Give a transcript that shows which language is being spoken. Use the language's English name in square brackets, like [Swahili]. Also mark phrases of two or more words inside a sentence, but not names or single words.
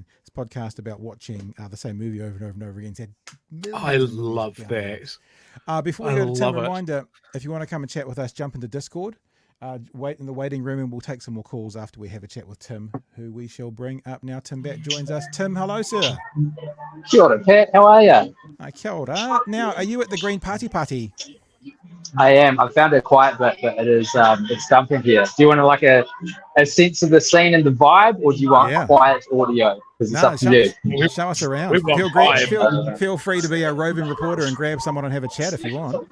[English] His podcast about watching the same movie over and over and over again. I love that. Before we go to Tim, reminder: if you want to come and chat with us, jump into Discord. Wait in the waiting room, and we'll take some more calls after we have a chat with Tim, who we shall bring up now. Tim Batt joins us. Tim, hello, sir. [Māori] Kia ora, [English] Pat. How are you? [Māori] Kia ora. [English] Now, are you at the Green Party? I am. I found it quiet, but it is it's dumping here. Do you want like a sense of the scene and the vibe, or do you want quiet audio? Because it's up to you. Show us around. Feel free to be a roving reporter and grab someone and have a chat if you want.